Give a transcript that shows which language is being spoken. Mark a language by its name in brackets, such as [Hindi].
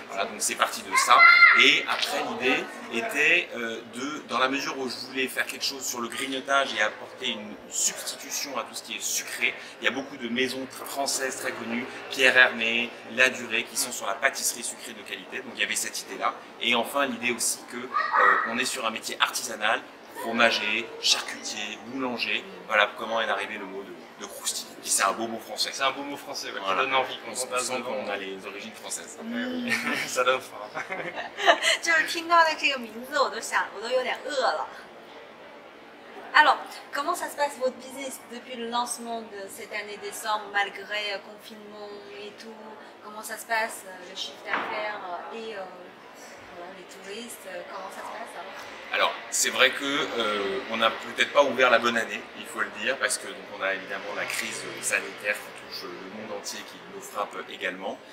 [French] Voilà, donc c'est parti de ça. Et après, l'idée était dans la mesure où je voulais faire quelque chose sur le grignotage et apporter une substitution à tout ce qui est sucré, il y a beaucoup de maisons françaises très connues, Pierre Hermé, La Durée, qui sont sur la pâtisserie sucrée de qualité. Donc il y avait cette idée-là. Et enfin, l'idée aussi que on est sur un métier artisanal, fromager, charcutier, boulanger. Voilà comment est arrivé le mot de croustille. Et c'est un beau mot français. C'est un beau mot français, ouais, voilà. Qui donne envie. On sent qu'on a les origines françaises. Ça donne faim. [Chinese] 就是听到的这个名字，我都有点饿了。 [French] Alors, comment ça se passe votre business depuis le lancement de cette année décembre, malgré confinement et tout? Comment ça se passe, le chiffre d'affaires et voilà, les touristes? Comment ça se passe alors, c'est vrai que on n'a peut-être pas ouvert la bonne année, il faut le dire, parce que donc, on a évidemment la crise sanitaire qui touche le monde entier, qui nous frappe également.